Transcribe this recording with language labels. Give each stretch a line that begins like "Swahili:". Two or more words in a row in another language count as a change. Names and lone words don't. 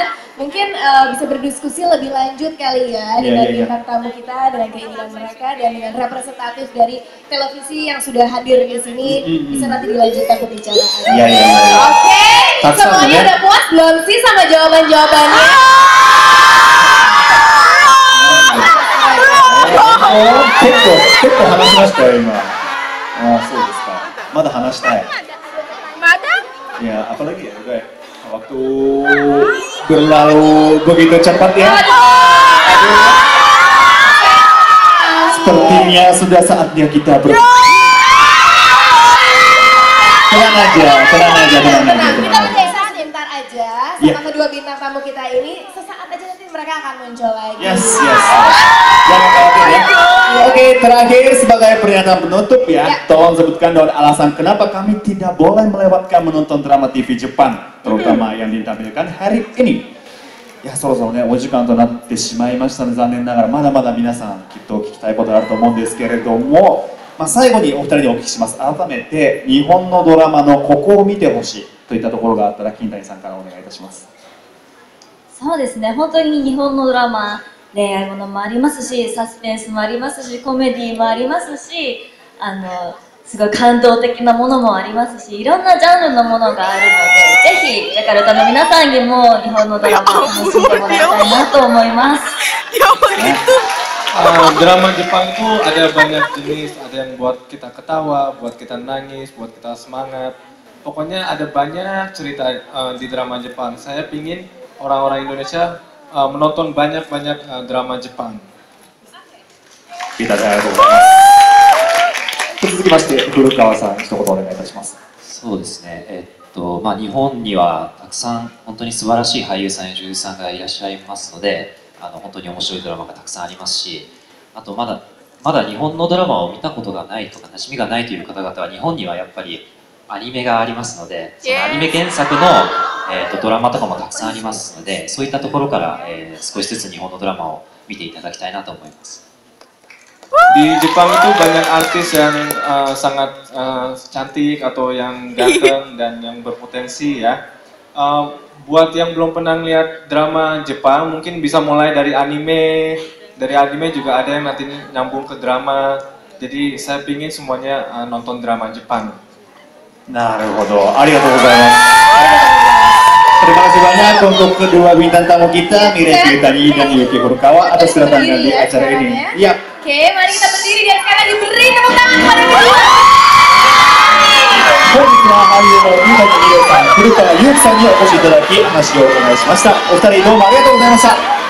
Indonesian: Mungkin bisa berdiskusi lebih lanjut kali ya dengan bintang tamu kita, dengan keinginan mereka dan dengan representatif dari televisi yang sudah hadir di sini, bisa nanti dilanjutkan pembicaraan. Oke, semuanya udah puas belum sih sama jawaban-jawabannya?
Japanese: 結構話しましたよ今。ああ、そうですか。まだ話したい。
Indonesian: Ya, apalagi ya, udah. Waktu berlalu begitu cepat ya. Sepertinya sudah saatnya kita Tenang aja. Kita bergeser sebentar aja sama kedua bintang tamu kita ini. Sesaat aja nanti mereka akan muncul lagi. Yes. Jangan khawatir ya. Oke, terakhir sebagai pernyataan penutup ya, tolong sebutkan dengan alasan kenapa kami tidak boleh melewatkan menonton drama TV Jepang, terutama yang ditampilkan hari ini. Ya,
Japanese: そろそろね、お時間となってしまいましたので、残念ながらまだまだ皆さんきっと聞きたいことがあると思うんですけれども、最後にお二人にお聞きします。改めて日本のドラマのここを見てほしいといったところがあったら金谷さんからお願いいたします。そうですね、本当に日本のドラマ、恋愛ものもありますし、サスペンスもありますし、コメディもありますし、すごい感動的なものもありますし、いろんなジャンルのものがあるので、ぜひジャカルタの皆さんにも日本のドラマを楽しんでもらいたいなと思います。
Indonesian: Drama Jepang itu ada banyak jenis, ada yang buat kita ketawa, buat kita nangis, buat kita semangat. Pokoknya ada banyak cerita di drama Jepang. Saya pingin orang-orang Indonesia menonton banyak-banyak drama Jepang. Kita saya
Japanese: 続きまして古川さん一言お願いいたします。そうですね。日本にはたくさん本当に素晴らしい俳優さんや女優さんがいらっしゃいますので、本当に面白いドラマがたくさんありますし、あとまだ日本のドラマを見たことがないとか馴染みがないという方々は日本にはやっぱりアニメがありますので、そのアニメ原作の、ドラマとかもたくさんありますので、そういったところから、少しずつ日本のドラマを見ていただきたいなと思います。
Indonesian: Di Jepang itu banyak artis yang sangat cantik atau yang ganteng dan yang berpotensi ya. Buat yang belum pernah lihat drama Jepang, mungkin bisa mulai dari anime. Dari anime juga ada yang nanti nyambung ke drama. Jadi saya pingin semuanya nonton drama Jepang.
Japanese: なるほど、ありがとうございます。
Indonesian: Terima kasih banyak untuk kedua bintang tamu kita, Mirai Kiritani dan Yuki Furukawa atas kedatangan di acara ini. Iya. Oke, mari kita berdiri dan sekarang diberi tepuk tangan pada kedua.
Japanese: 本日は俳優の三谷美玲さん、古川祐希さんにお越しいただき話をお伺いしました。お二人どうもありがとうございました。